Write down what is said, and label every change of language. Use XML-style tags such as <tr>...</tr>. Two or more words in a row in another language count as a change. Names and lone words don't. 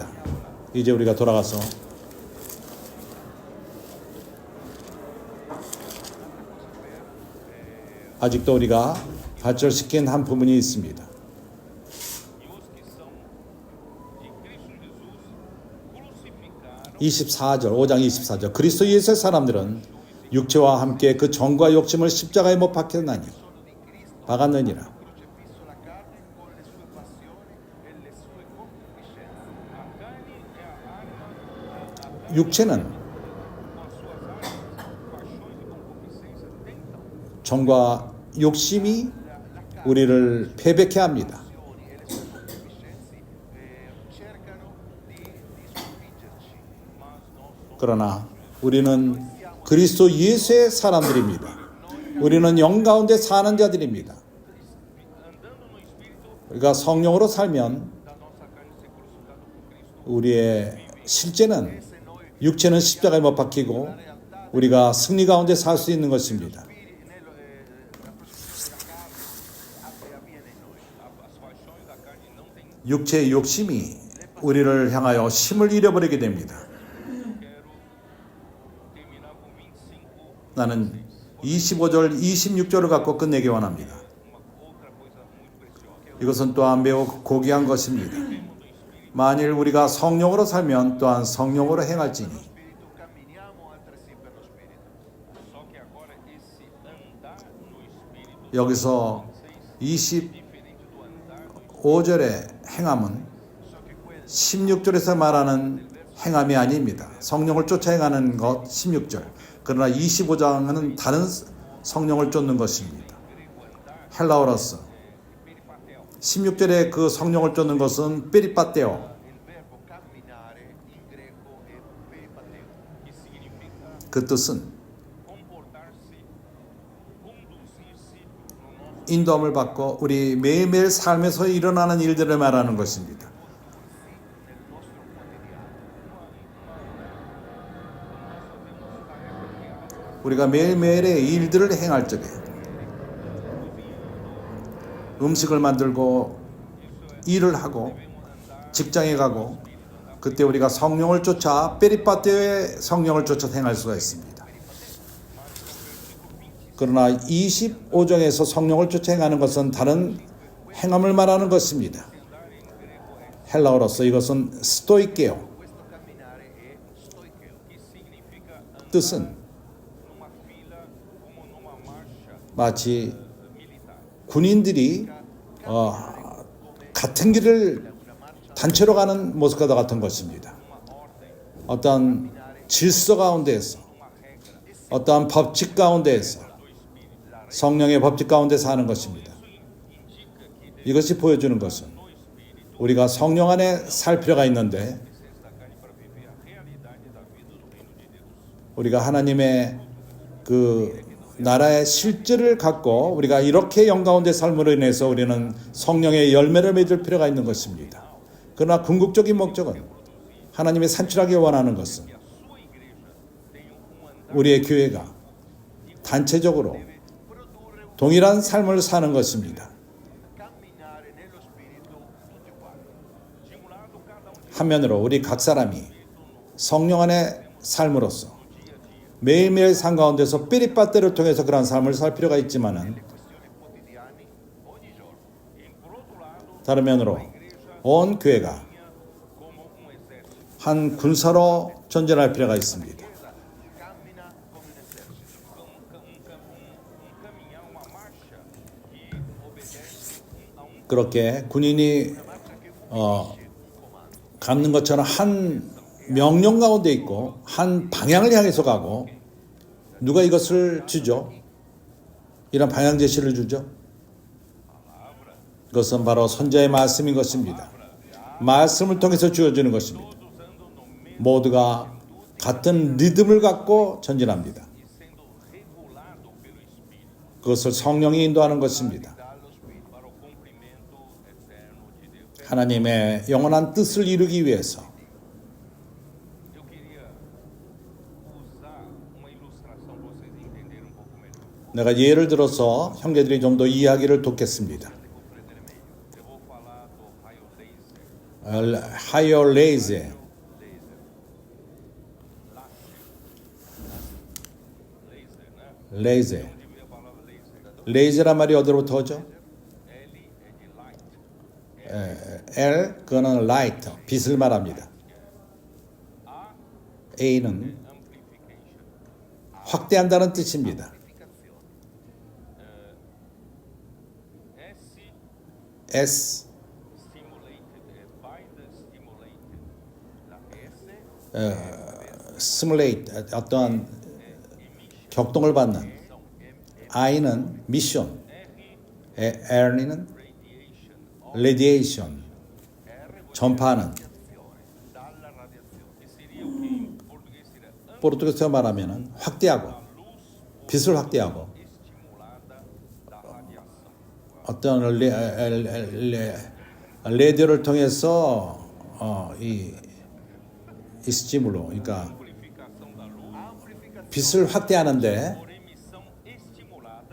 <ko>이제 우리가 돌아가서 아직도 우리가 발전시킨 한 부분이 있습니다. 24절, 5장 24절. 그리스도 예수의 사람들은 육체와 함께 그 정과 욕심을 십자가에 못 박혔나니</ko> <it>sono di Cristo,</it> <ko>박았느니라.</ko> <it>crocifisso la carne con le sue passioni e le sue concupiscenze.</it> <pt>A carne é a arma,</pt> <ko>육체는</ko> <pt>com as suas armas, paixões e concupiscências tentam.</pt> <ko>정과 욕심이 우리를 패배케 합니다.</ko> <it>E le sue concupiscenze cercano di sconfiggerci.</it> <pt>Mas nós somos</pt> <ko>그러나 우리는 그리스도 예수의 사람들입니다. 우리는 영 가운데 사는 자들입니다.</ko> <pt>andando no Espírito</pt> <ko>우리가 성령으로 살면</ko> <pt>da nossa carne ser crucificado com Cristo.</pt> <ko>우리의 실제는 육체는 십자가에 못 박히고 우리가 승리 가운데 살 수 있는 것입니다.</ko> <it>La crucifissione della carne avviene in noi.</it> <pt>As paixões da carne não têm.</pt> <ko>육체의 욕심이 우리를 향하여 힘을 잃어버리게 됩니다.</ko> <pt>Terminar com 25,</pt> <ko>나는 25절, 26절을 갖고 끝내기 원합니다.</ko> <pt>uma outra coisa muito preciosa.</pt> <ko>이것은 또한 매우 고귀한 것입니다. 만일 우리가 성령으로 살면 또한 성령으로 행할지니</ko> <it>Spirito camminiamo altresì per lo Spirito.</it> <pt>Só que agora esse andar no Espírito</pt> <ko>여기서</ko> <pt>diferente do andar no</pt> <ko>25절의 행함은 16절에서 말하는 행함이 아닙니다. 성령을 쫓아 행하는 것 16절. 그러나 25장은 다른 성령을 쫓는 것입니다. 헬라어로서 16절에 그 성령을 쫓는 것은 페리파테오,</ko> <it>Il verbo camminare in greco è peripateo.</it> <pt>que significa</pt> <ko>그 뜻은</ko> <pt>comportar-se, conduzir-se no nosso</pt> <ko>인도함을 받고 우리 매일매일 삶에서 일어나는 일들을 말하는 것입니다.</ko> <it>Nel nostro quotidiano.</it> <ko>우리가 매일매일의 일들을 행할 적에 음식을 만들고 일을 하고 직장에 가고 그때 우리가 성령을 쫓아 페리파테오의 성령을 쫓아 행할 수가 있습니다. 그러나 25장에서 성령을 쫓아 행하는 것은 다른 행함을 말하는 것입니다. 헬라어로서 이것은 스토이케오,</ko> <it>Questo camminare è stoicheo.</it> <pt>que significa andar</pt> <ko>뜻은</ko> <pt>numa fila como numa marcha</pt> <ko>마치</ko> <pt>militar.</pt> <ko>군인들이 같은 길을 단체로 가는 모습과 같은 것입니다. 어떤 질서 가운데에서 어떠한 법칙 가운데에서 성령의 법칙 가운데 사는 것입니다. 이것이 보여주는 것은 우리가 성령 안에 살 필요가 있는데</ko> <pt>Da carne para viver a realidade da vida do reino de Deus.</pt> <ko>우리가 하나님의 그 나라의 실제를 갖고 우리가 이렇게 영 가운데 삶으로 인해서 우리는 성령의 열매를 맺을 필요가 있는 것입니다. 그러나 궁극적인 목적은 하나님이 산출하기 원하는 것은 우리의 교회가 단체적으로 동일한 삶을 사는 것입니다.</ko> <it>Camminare nello Spirito tutti quanti.</it> <ko>한면으로 우리 각 사람이 성령 안에 삶으로써 매일매일 삶 가운데서 삐리빠떼를 통해서 그런 삶을 살 필요가 있지만은</ko> <it>Questioni quotidiani ogni giorno.</it> <ko>다른 면으로 온 교회가</ko> <pt>Como exército.</pt> <ko>한 군사로 전진할 필요가 있습니다.</ko> <it>Cammina come un esercito.</it> <pt>Caminhar uma marcha que obedece a</pt> <ko>그렇게 군인이 갖는 것처럼 한 명령 가운데 있고 한 방향을 향해서 가고 누가 이것을 주죠? 이런 방향 제시를 주죠? 그것은 바로 선자의 말씀인 것입니다. 말씀을 통해서 주어지는 것입니다. 모두가 같은 리듬을 갖고 전진합니다.</ko> <pt>sendo regulado pelo Espírito</pt> <ko>그것을 성령이 인도하는 것입니다.</ko> <pt>para o cumprimento eterno de Deus.</pt> <ko>하나님의 영원한 뜻을 이루기 위해서</ko> <pt>Eu queria usar uma ilustração para vocês entenderem um pouco melhor.</pt> <ko>내가 예를 들어서 형제들이 좀 더 이야기를 돕겠습니다.</ko> <pt>Eu vou falar do raio laser. 하이어 레이즈, Laser, né?</pt> <ko>레이즈.</ko> <pt>Onde veio a palavra laser?</pt> <ko>레이즈란 말이 어디로부터 오죠?</ko> <pt>L é de light.</pt> <ko>L, 그거는 light, 빛을 말합니다. A는</ko> <en>Amplification.</en> <ko>확대한다는 뜻입니다. S S,</ko> <en>stimulated by the stimulated.</en> <it>La S</it> <ko>stimulate, 어떠한 격동을 받는. I는 미션, R는</ko> <en>radiation</en> <ko>radiation, 전파하는.</ko> <it>dalla radiazione.</it> <pt>que seria o que em português seria</pt> <ko>포르투갈에서 말하면 확대하고, 빛을 확대하고,</ko> <pt>estimulada da radiação.</pt> <ko>어떤 레디오를 통해서 이 스티무로, 그러니까</ko> <pt>Amplificação da luz</pt> <ko>빛을 확대하는데</ko> <pt>por emissão estimulada</pt>